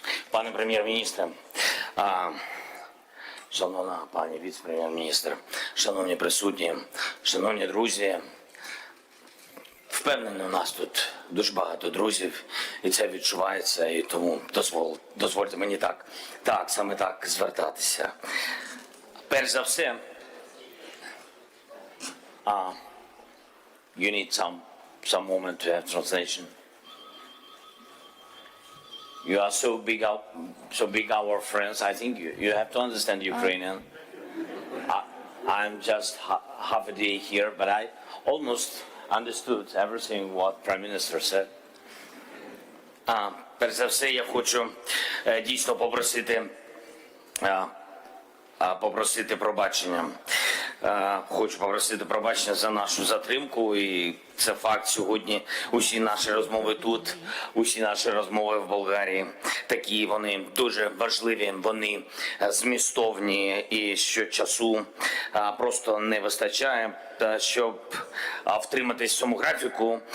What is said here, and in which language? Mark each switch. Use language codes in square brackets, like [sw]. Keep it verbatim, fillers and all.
[uk] Пане прем'єр-міністре, а, шановна пані віце-прем'єр-міністр, шановні присутні, шановні друзі, впевнений, у нас тут дуже багато друзів, і це відчувається, і тому дозвол, дозвольте мені так, так, саме так звертатися. Перш за все, [en] а, you need some, some moment to have translation. You are so big, out, so big our friends, I think you, you have to understand Ukrainian. I, I'm just ha- half a day here, but I almost understood everything what Prime Minister said. [uk] А, перш за все, я хочу е, дійсно попросити, е, е, попросити пробачення. Е, хочу попросити пробачення за нашу затримку, і це факт сьогодні. Усі наші розмови тут, усі наші розмови в Болгарії, такі вони дуже важливі, вони е, змістовні, і що часу е, просто не вистачає, та щоб е, втриматись в цьому графіку.